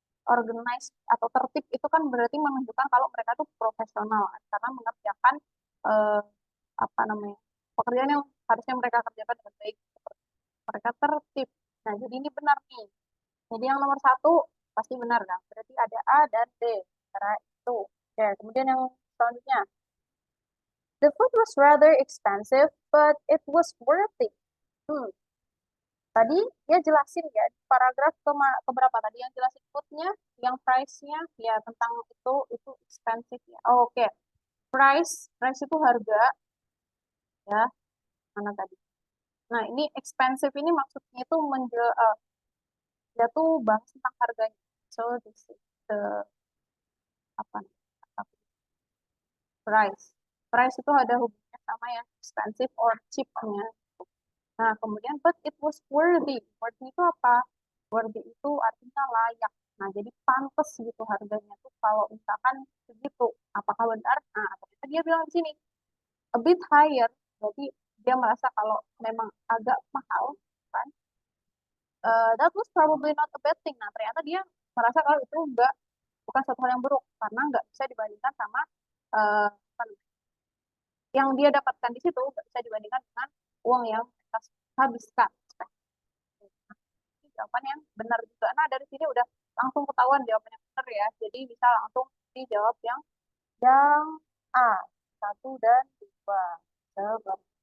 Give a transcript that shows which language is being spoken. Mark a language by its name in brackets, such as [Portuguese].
[Indonesian] organized atau tertib itu kan berarti menunjukkan kalau mereka tuh profesional karena mengerjakan eh, apa namanya pekerjaan yang harusnya mereka kerjakan dengan baik. Mereka tertib. Nah, jadi ini benar nih. Jadi yang nomor satu pasti benar kan? Berarti ada A dan D. Cara itu. Oke, kemudian yang selanjutnya. [English] The food was rather expensive, but it was worth it. [Indonesian] Hmm. Tadi dia jelasin ya di paragraf keberapa tadi yang jelasin foodnya, yang price-nya ya tentang itu expensive ya. Oh, oke. Price itu harga ya. Mana tadi? Nah, ini expensive ini maksudnya itu dia tuh bahas tentang harganya. [English] So this is the apa? Price. [Indonesian] Price itu ada hubungannya sama yang expensive or cheap-nya. Nah, kemudian [English] but it was worthy. [Indonesian] Worthy itu apa? Worthy itu artinya layak. Nah, jadi pantas gitu harganya tuh kalau misalkan segitu. Apakah benar? Nah, ternyata dia bilang di sini [English] a bit higher. [Indonesian] Jadi dia merasa kalau memang agak mahal, kan? [English] That was probably not a bad thing. [Indonesian] Nah, ternyata dia merasa kalau itu enggak bukan suatu hal yang buruk karena nggak bisa dibandingkan sama apa namanya, yang dia dapatkan di situ nggak bisa dibandingkan dengan uang yang mereka habiskan. Ini jawaban yang benar juga. Nah, dari sini udah langsung ketahuan jawaban yang benar ya. Jadi bisa langsung dijawab yang A, satu dan dua. Seperti itu.